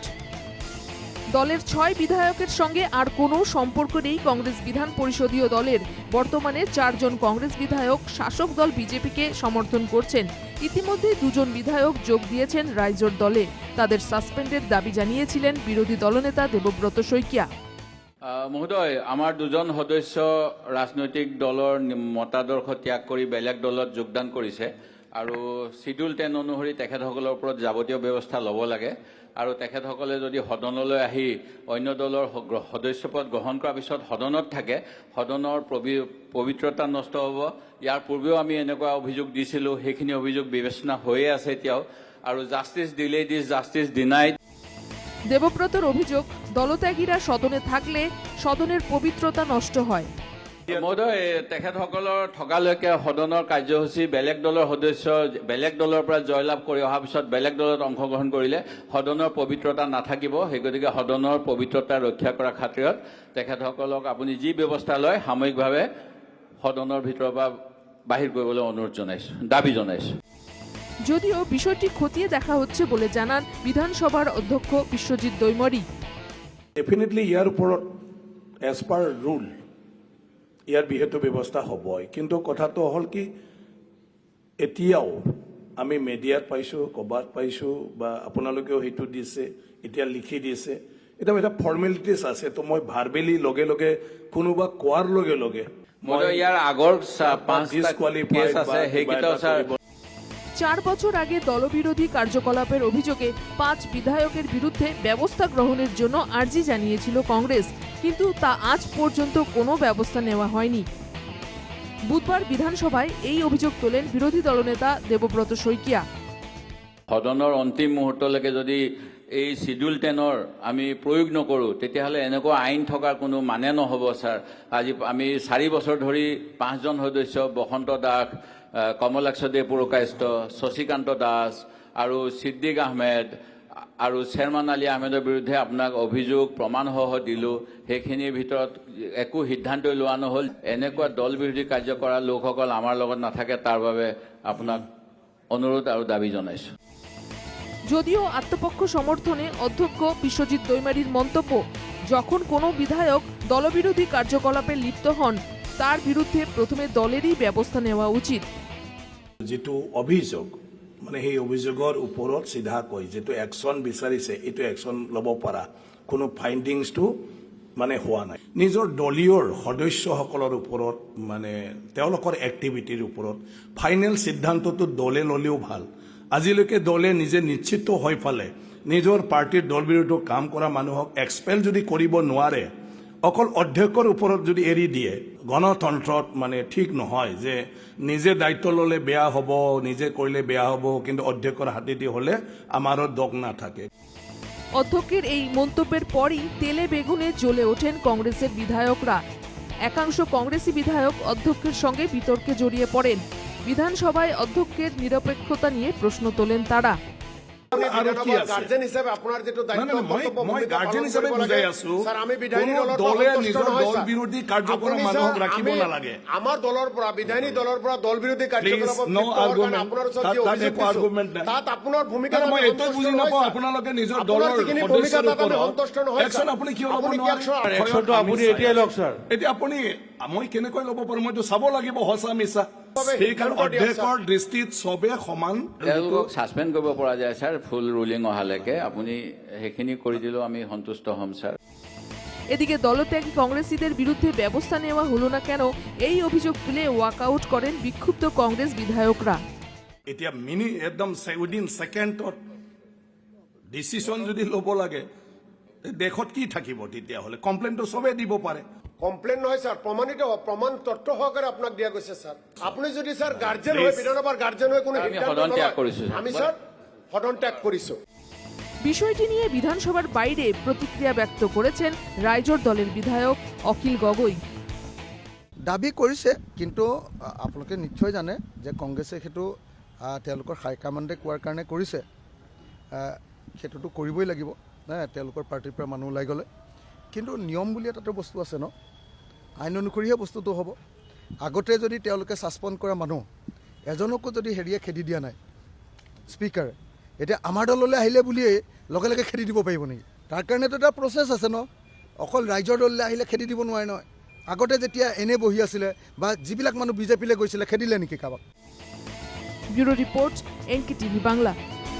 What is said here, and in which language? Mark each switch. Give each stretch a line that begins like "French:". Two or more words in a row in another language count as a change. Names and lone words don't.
Bangla: দলের 6 বিধায়কের সঙ্গে আর কোনো সম্পর্ক নেই কংগ্রেস বিধান পরিষদীয় দলের। বর্তমানে 4 জন কংগ্রেস বিধায়ক শাসক দল বিজেপিকে সমর্থন করছেন। ইতিমধ্যে 2 জন বিধায়ক যোগ দিয়েছেন রাইজোর দলে। তাদের সাসপেন্ডের দাবি জানিয়েছিলেন বিরোধী দলনেতা দেবব্রত শইকীয়া।
Assamese: মহোদয়, আমাৰ 2 জন সদস্য ৰাজনৈতিক দলৰ মতাদৰ্শ ত্যাগ কৰি বেলেগ দলত যোগদান কৰিছে আৰু শিডিউল 10 অনুসৰি তেখেতসকলৰ ওপৰত যাৱতীয় ব্যৱস্থা ল'ব লাগে আৰু তেখেতসকলে যদি সদনলৈ আহি অন্য দলৰ সদস্যপদ গ্ৰহণ কৰাৰ পিছত সদনত থাকে, সদনৰ পবিত্ৰতা নষ্ট হ'ব। ইয়াৰ পূৰ্বেও আমি এনেকুৱা অভিযোগ দিছিলোঁ, সেইখিনি অভিযোগ বিবেচনা হৈয়ে আছে এতিয়াও।
English: আৰু justice delayed is justice denied.
Bangla: দেবব্রতর অভিযোগ, দলত্যাগীরা সদনে থাকলে সদনের পবিত্রতা নষ্ট হয়।
Assamese: মহোদয়, তেখেতসকলৰ থকালৈকে সদনৰ কাৰ্যসূচী বেলেগ দলৰ সদস্য বেলেগ দলৰ পৰা জয়লাভ কৰি অহাৰ পিছত বেলেগ দলত অংশগ্ৰহণ কৰিলে সদনৰ পবিত্ৰতা নাথাকিব। সেই গতিকে সদনৰ পবিত্ৰতা ৰক্ষা কৰাৰ খাতিৰত তেখেতসকলক আপুনি যি ব্যৱস্থা লয় সাময়িকভাৱে সদনৰ ভিতৰৰ পৰা বাহিৰ কৰিবলৈ অনুৰোধ জনাইছোঁ, দাবী জনাইছোঁ।
Bangla: যদিও বিষয়টি খতিয়ে দেখা হচ্ছে বলে জানান বিধানসভার অধ্যক্ষ বিশ্বজিৎ দৈমরি।
Assamese: ডেফিনেটলি ইয়াৰ ওপৰত
English: as per rule
Assamese: ইয়াৰ বিহিত ব্যৱস্থা হ'বই, কিন্তু কথাটো হ'ল কি এতিয়াও আমি মিডিয়াত পাইছোঁ, ক'ৰবাত পাইছোঁ বা আপোনালোকেও সেইটো দিছে, এতিয়া লিখি দিছে, এটা ফৰ্মেলিটিছ আছে। তো মই ভাৰ্বেলি লগে লগে কোনোবা কোৱাৰ লগে লগে ইয়াৰ আগৰ 5টা কেছ আছে, সেইকেইটাও স্যাৰ
Bangla: 4 বছর আগে দলবিরোধী কার্যকলাপের অভিযোগে 5 বিধায়কের বিরুদ্ধে ব্যবস্থা গ্রহণের জন্য আর্জি জানিয়েছিল কংগ্রেস, কিন্তু তা আজ পর্যন্ত কোনো ব্যবস্থা নেওয়া হয়নি। বুধবার বিধানসভায় এই অভিযোগ তোলেন বিরোধী দলনেতা দেবব্রত শইকীয়া।
Assamese: সদনৰ অন্তিম মুহূৰ্তলৈকে যদি এই শিডিউল 10ৰ আমি প্ৰয়োগ নকৰোঁ, তেতিয়াহ'লে এনেকুৱা আইন থকাৰ কোনো মানে নহ'ব ছাৰ। আজি আমি 4 বছৰ ধৰি 5 জন সদস্য বসন্ত দাস, কমলাক্ষ দে পুৰকায়স্থ, শশীকান্ত দাস আৰু ছিদ্দিক আহমেদ আৰু চেয়াৰমান আলী আহমেদৰ বিৰুদ্ধে আপোনাক অভিযোগ প্ৰমাণসহ দিলোঁ। সেইখিনিৰ ভিতৰত একো সিদ্ধান্তই লোৱা নহ'ল। এনেকুৱা দল বিৰোধী কাৰ্য কৰা লোকসকল আমাৰ লগত নাথাকে, তাৰ বাবে আপোনাক অনুৰোধ আৰু দাবী জনাইছোঁ।
Bangla: যদিও আত্মপক্ষ সমর্থনে অধ্যক্ষ বিশ্বজিৎ দৈমারির মন্তব্য, যখন কোনো বিধায়ক দলবিরোধী কার্যকলাপে লিপ্ত হন তার বিরুদ্ধে প্রথমে দলেরই ব্যবস্থা নেওয়া উচিত।
Assamese: যিটো অভিযোগ মানে সেই অভিযোগৰ ওপৰত চিধাকৈ যিটো একশ্যন বিচাৰিছে, এইটো একশ্যন ল'ব পৰা কোনো ফাইণ্ডিংছটো মানে হোৱা নাই। নিজৰ দলীয় সদস্যসকলৰ ওপৰত মানে তেওঁলোকৰ এক্টিভিটিৰ ওপৰত ফাইনেল সিদ্ধান্তটো দলে ল'লেও ভাল। আজিলৈকে দলে নিজে নিশ্চিত হৈ পালে নিজৰ পাৰ্টিৰ দল বিৰোধী কাম কৰা মানুহক এক্সপেল যদি কৰিব নোৱাৰে, অকল অধ্যক্ষৰ ওপৰত যদি এৰি দিয়ে, গণতন্ত্ৰত মানে ঠিক নহয় যে নিজে দায়িত্ব ল'লে বেয়া হ'ব, নিজে কৰিলে বেয়া হ'ব, কিন্তু অধ্যক্ষৰ হাতেদি হ'লে আমাৰো দগ নাথাকে।
Bangla: অধ্যক্ষের এই মন্তব্যের পরই তেলে বেগুনে জ্বলে ওঠেন কংগ্রেসের বিধায়করা। একাংশ কংগ্রেসী বিধায়ক অধ্যক্ষের সঙ্গে বিতর্কে জড়িয়ে পড়েন। বিধানসভায় অধ্যক্ষের নিরপেক্ষতা নিয়ে প্রশ্ন তোলেন তারা। গার্জেন হিসাবে আপনার যেটা দায়িত্ব
Assamese: মই গার্জেন হিসাবে বুজাই আছো, আমি বিধায়ী দলে নিজৰ দল বিৰোধী কাৰ্যকলাপ মানুহক ৰাখিব নালাগে। আমাৰ দলৰ পৰা বিধায়ী দলৰ পৰা দল বিৰোধী কাৰ্যকলাপ তাত আপোনাৰ ভূমিকা মই এইটো বুজি নাপাওঁ। আপোনালোকে নিজৰ দলৰ সদস্যৰ ওপৰত একশ্যন আপুনি কিয় ল'ব নোৱাৰে? একশ্যনটো আপুনি এতিয়াই লওক ছাৰ। এতিয়া আপুনি মই কেনেকৈ ল'ব পাৰোঁ? মইতো চাব লাগিব সঁচা মিছা। সেইকাৰণে অধ্যক্ষৰ দৃষ্টিত চবে সমান। তেওঁলোকক ছাছপেণ্ড কৰিব পৰা যায় ছাৰ,
English: full ruling
Assamese: অহালৈকে। আপুনি সেইখিনি কৰি দিলেও আমি সন্তুষ্ট হ'ম ছাৰ। এদিকে দলত্যাগী কংগ্রেসীদের বিরুদ্ধে ব্যবস্থা নেওয়া হলো না কেন, এই অভিযোগ তুলে ওয়াকআউট করেন বিক্ষুব্ধ কংগ্রেস বিধায়করা। এতিয়া একদম
English: within secondত decision
Assamese: যদি ল'ব লাগে, দেশত কি থাকিব তেতিয়াহ'লে? কমপ্লেইনটো চবে দিব পাৰে। কমপ্লেইন নহয় স্যার, প্রমাণিত প্রমাণ তথ্য সহকারে আপনাক দিয়া গৈছে স্যার। আপনি যদি স্যার গার্জেন হয়, বিধানসভার গার্জেন হয় কোনো সদন ত্যাগ কৰিছোঁ। আমি স্যার সদন ত্যাগ কৰিছো।
Bangla: বিষয়টি নিয়ে বিধানসভার বাইরে প্রতিক্রিয়া ব্যক্ত করেছেন রাইজৰ দলের বিধায়ক অখিল গগৈ।
Assamese: দাবী কৰিছে, কিন্তু আপোনালোকে নিশ্চয় জানে যে কংগ্ৰেছে সেইটো তেওঁলোকৰ হাইকমাণ্ডে কোৱাৰ কাৰণে কৰিছে, সেইটোতো কৰিবই লাগিব তেওঁলোকৰ পাৰ্টিৰ পৰা মানুহ ওলাই গ'লে। কিন্তু নিয়ম বুলি এটা বস্তু আছে ন, আইন অনুসৰিহে বস্তুটো হ'ব। আগতে যদি তেওঁলোকে ছাছপেণ্ড কৰা মানুহ এজনকো যদি হেৰিয়ে খেদি দিয়া নাই স্পীকাৰে, এতিয়া আমাৰ দললৈ আহিলে বুলিয়েই লগে লগে খেদি দিব পাৰিব নেকি? তাৰ কাৰণেতো এটা প্ৰচেছ আছে ন, অকল ৰাইজৰ দললৈ আহিলে খেদি দিব নোৱাৰে নহয়। আগতে যেতিয়া এনে বহি আছিলে বা যিবিলাক মানুহ বিজেপিলৈ গৈছিলে খেদিলে নেকি কাৰোবাক?
Bangla: ব্যুরো রিপোর্ট, NKTV বাংলা।